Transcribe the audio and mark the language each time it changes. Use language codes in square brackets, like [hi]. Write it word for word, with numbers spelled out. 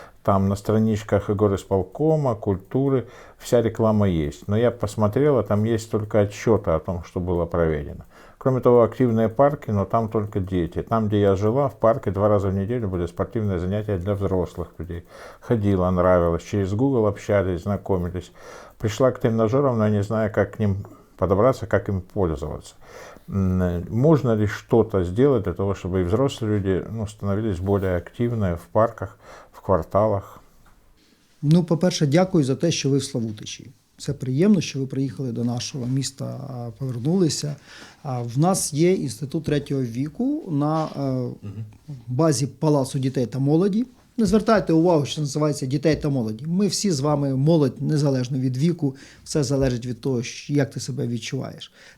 [ru] Там на страничках горисполкома, культуры, вся реклама есть. Но я посмотрела, там есть только отчеты о том, что было проведено. Кроме того, активные парки, но там только дети. Там, где я жила, в парке два раза в неделю были спортивные занятия для взрослых людей. Ходила, нравилось. Через Google общались, знакомились. Пришла к тренажерам, но я не знаю, как к ним подобраться, как им пользоваться. Можно ли что-то сделать для того, чтобы и взрослые люди, ну, становились более активными в парках, в кварталах? [uk] Ну, по-перше, дякую за те, що ви в Славутичі. Це приємно, що ви приїхали до нашого міста, повернулися. В нас є інститут третього віку на базі Палацу дітей та молоді. Не звертайте увагу, що називається дітей та молоді. Ми всі з вами молодь, незалежно від віку, все залежить від того, як ти себе відчуваєш.